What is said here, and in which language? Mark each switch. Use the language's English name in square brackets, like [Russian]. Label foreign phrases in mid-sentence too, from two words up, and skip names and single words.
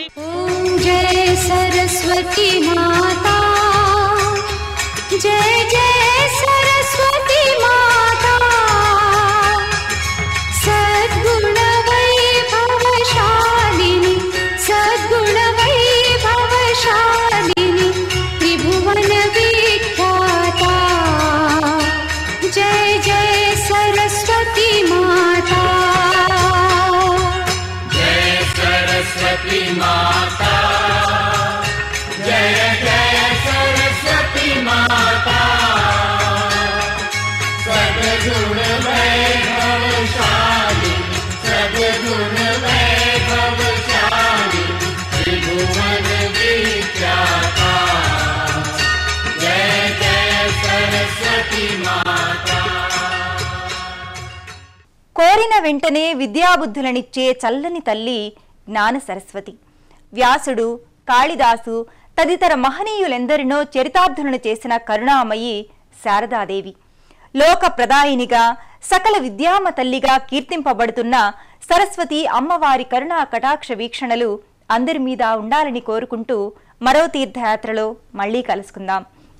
[Hindi] ॐ जय सरस्वती माता, जय जय सरस्वती माता, सद्गुण वैभवशालिनी, सद्गुण वैभवशालिनी, त्रिभुवन विख्याता, जय जय सरस्वती माता. जय सरस्वती माता, जय जय सरस्वती माता, सद्गुण वैभवशाली, सद्गुण वैभवशाली, त्रिभुवन विख्याता, जय जय सरस्वती माता. [Telugu] కోరిన వెంటనే విద్యాబుద్ధులనిచ్చే చల్లని తల్లి జ్ఞాన సరస్వతి. వ్యాసుడు, కాళిదాసు తదితర మహనీయులెందరినో చరితార్థులను చేసిన కరుణామయి శారదాదేవి. లోక ప్రదాయినిగా, సకల విద్యామ తల్లిగా కీర్తింపబడుతున్న సరస్వతి అమ్మవారి కరుణా కటాక్ష వీక్షణలు అందరి మీద ఉండాలని కోరుకుంటూ మరో తీర్థయాత్రలో మళ్ళీ కలుసుకుందాం.